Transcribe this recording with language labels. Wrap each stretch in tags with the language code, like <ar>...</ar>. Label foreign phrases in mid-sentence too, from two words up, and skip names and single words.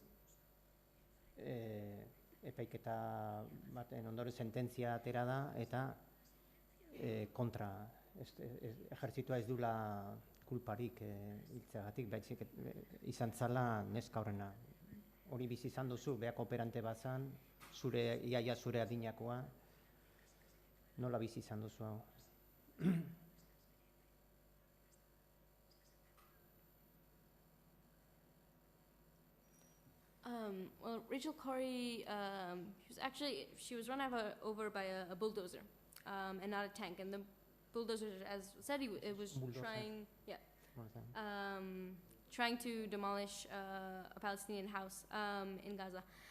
<eu>epaiketa baten ondoren sententzia atera da, eta kontra, ejertzitoa ez dula kulparik hiltzeagatik, baizik izan zala neska horrena. Hori bizi izan duzu, beha kooperante bat zan, iaia zure adinakoa, nola bizi izan duzu hau?</eu> <en>Well, Rachel Corrie, she was run over by a bulldozer, and not a tank. And the bulldozer, as said, it was trying to demolish a Palestinian house in Gaza.</en>